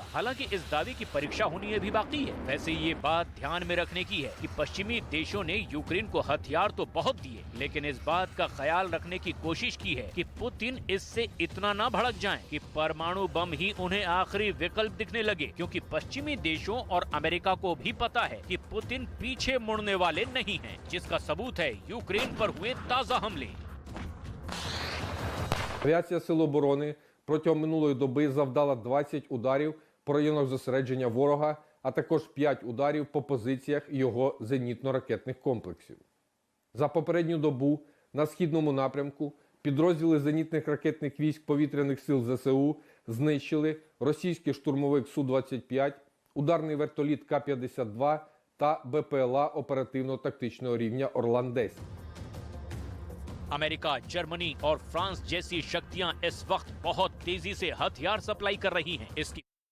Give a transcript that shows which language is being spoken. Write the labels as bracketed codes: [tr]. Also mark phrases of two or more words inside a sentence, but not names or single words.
[hi] हालांकि इस दावे की परीक्षा होनी अभी बाकी है। वैसे ये बात ध्यान में रखने की है कि पश्चिमी देशों ने यूक्रेन को हथियार तो बहुत दिए, लेकिन इस बात का ख्याल रखने की कोशिश की है कि पुतिन इससे इतना ना भड़क जाएं कि परमाणु बम ही उन्हें आखिरी विकल्प दिखने लगे, क्योंकि पश्चिमी देशों और अमेरिका को भी पता है कि पुतिन पीछे मुड़ने वाले नहीं हैं, जिसका सबूत है यूक्रेन पर हुए ताजा हमले। [uk] Авіація Сил оборони протягом минулої доби завдала 20 ударів по районах зосередження ворога, а також 5 ударів по позиціях його зенітно-ракетних комплексів. За попередню добу на східному напрямку підрозділи зенітних ракетних військ повітряних сил ЗСУ знищили російський штурмовик Су-25, ударний вертоліт К-52 та БПЛА оперативно-тактичного рівня Орлан-10. [hi] अमेरिका, जर्मनी और फ्रांस जैसी शक्तियां इस वक्त बहुत तेजी से हथियार सप्लाई कर रही हैं। इसकी